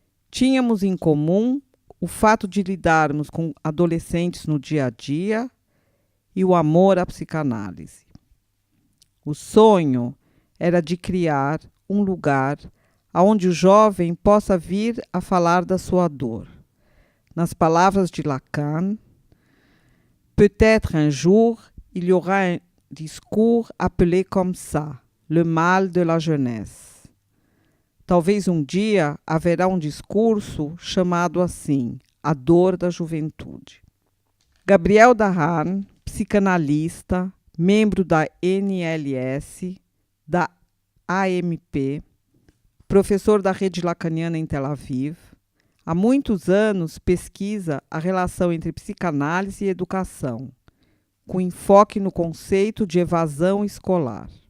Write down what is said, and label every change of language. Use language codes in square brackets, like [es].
[pt] Tínhamos em comum o fato de lidarmos com adolescentes no dia a dia e o amor à psicanálise. O sonho era de criar um lugar onde o jovem possa vir a falar da sua dor. Nas palavras de Lacan, [fr] peut-être un jour il y aura un discours appelé comme ça, le mal de la jeunesse. [pt] Talvez um dia haverá um discurso chamado assim, a dor da juventude. Gabriel Dahan, psicanalista, membro da NLS, da AMP, professor da rede lacaniana em Tel Aviv, há muitos anos pesquisa a relação entre psicanálise e educação, com enfoque no conceito de evasão escolar.